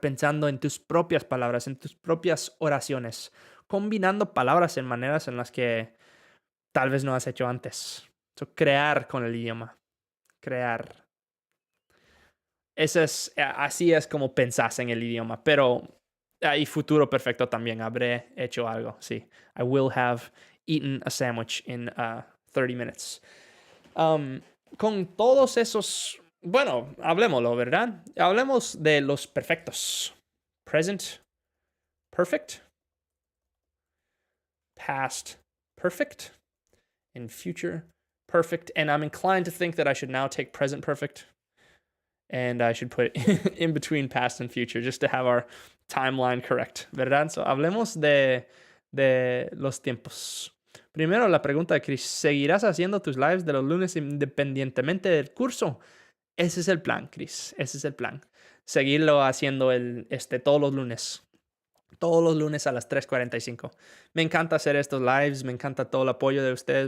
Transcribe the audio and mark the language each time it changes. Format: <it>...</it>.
<es>Pensando en tus propias palabras, en tus propias oraciones, combinando palabras en maneras en las que tal vez no has hecho antes. Crear con el idioma. Crear. Así es como pensás en el idioma, pero y futuro perfecto también. Habré hecho algo, sí.</es> <en>I will have eaten a sandwich in 30 minutes.</en> <es>Con todos esos, bueno, hablemoslo, ¿verdad? Hablemos de los perfectos.</es> <en>Present perfect, past perfect, and future perfect. And I'm inclined to think that I should now take present perfect and I should put it in between past and future just to have our timeline correct, ¿verdad?</en> <es>So, hablemos de los tiempos. Primero, la pregunta de Chris. ¿Seguirás haciendo tus lives de los lunes independientemente del curso? Ese es el plan, Chris. Ese es el plan. Seguirlo haciendo todos los lunes. Todos los lunes a las 3:45. Me encanta hacer estos lives. Me encanta todo el apoyo de ustedes.</es>